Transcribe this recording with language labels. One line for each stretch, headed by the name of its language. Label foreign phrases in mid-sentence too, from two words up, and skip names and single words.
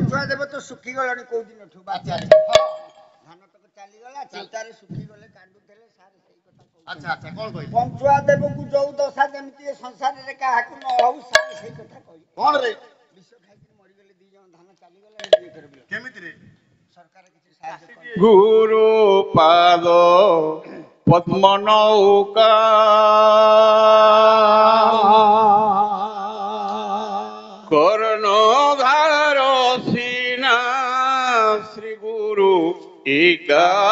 Odia: ପଞ୍ଚୁଆ ଦେବ ତ ଶୁଖିଗଲାଣି କୋଉ ଦିନଠୁ ବାତ୍ୟାରେ ଧାନ ତକ ଚାଲିଗଲା ଚିନ୍ତାରେ ଶୁଖିଗଲେ କାନ୍ଦୁଥିଲେ ସାର୍ ସେଇ କଥା କହୁଛନ୍ତି। ଆଚ୍ଛା ଆଚ୍ଛା କଣ କହିବି? ପଞ୍ଚୁଆ ଦେବକୁ ଯୋଉ ଦଶା ଯେମିତି ଏ ସଂସାରରେ କାହାକୁ ନ ହଉ ସାର୍ ସେଇ କଥା କହିବି। କଣ ରେ? ବିଷ ଖାଇକି ମରିଗଲେ 2 ଜଣ ଧାନ ଚାଲିଗଲା ଦୁଇ ଏକର ବିଲ। କେମିତିରେ? ସରକାର କିଛି ସାହାଯ୍ୟ କଲେ। ଗୁରୁ ପାଦ ପଦ୍ମ ନୌକା କର୍ଣ୍ଣଧାର ସିନା ଶ୍ରୀ ଗୁରୁ ଇକା